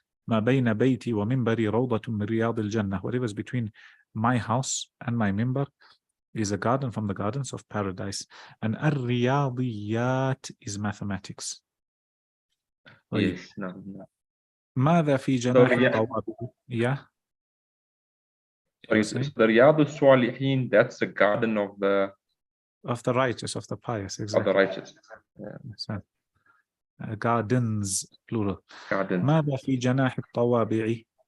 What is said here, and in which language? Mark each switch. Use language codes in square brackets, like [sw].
[ar] ما بين بيتي ومنبري روضة من رياض الجنة. [en] Whatever is between my house and my minbar is a garden from the gardens of paradise. And الرياضيات is mathematics. Yes. No. [ar] ماذا في جناح الطوابع؟ Yeah. [en] So the Riyadh al-Salihin, that's the garden of the righteous, of the pious, exactly. Of the righteous. Yeah. Gardens, plural. Garden. [ar] ماذا في جناح الطوابع؟